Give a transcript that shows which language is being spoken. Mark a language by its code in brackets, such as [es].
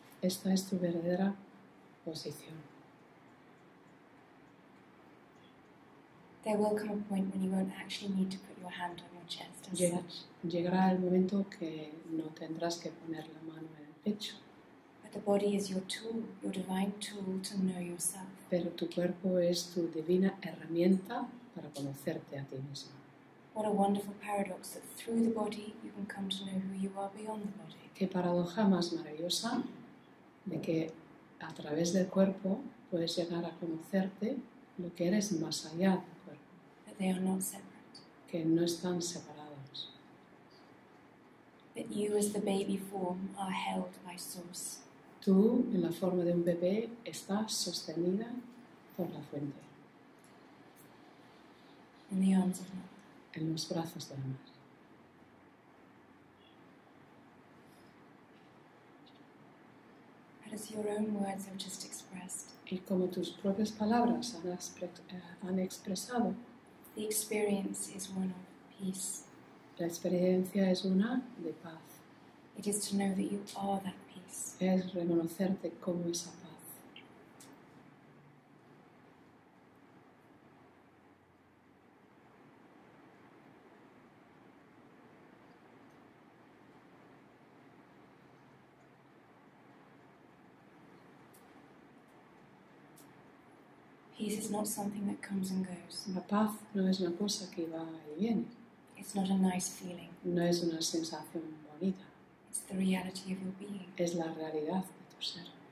[es] Esta es tu verdadera posición. [en] There will come a point when you won't actually need to put your hand on your chest as such. [es] Llegará el momento que no tendrás que poner la mano en el pecho, [en] But the body is your tool, your divine tool to know yourself. [es] pero tu cuerpo es tu divina herramienta para conocerte a ti mismo. [en] What a wonderful paradox that through the body you can come to know who you are beyond the body. [es] Qué paradoja más maravillosa de que a través del cuerpo puedes llegar a conocerte lo que eres más allá del cuerpo, [en] That they are not separate. [es] que no están separados. [en] That you as the baby form are held by Source. [es] Tú, en la forma de un bebé, estás sostenida por la fuente, [en] In the arms of Mother. [es] en los brazos de la madre. [en] But as your own words have just expressed, [es] Y como tus propias palabras han expresado, [en] the experience is one of peace. [es] la experiencia es una de paz. [en] It is to know that you are that peace. [es] Es reconocerte como esa paz. [en] Peace is not something that comes and goes. [es] La paz no es una cosa que va y viene, [en] It's not a nice feeling. [es] no es una sensación bonita, [en] It's the reality of your being. [es] es la realidad de tu ser.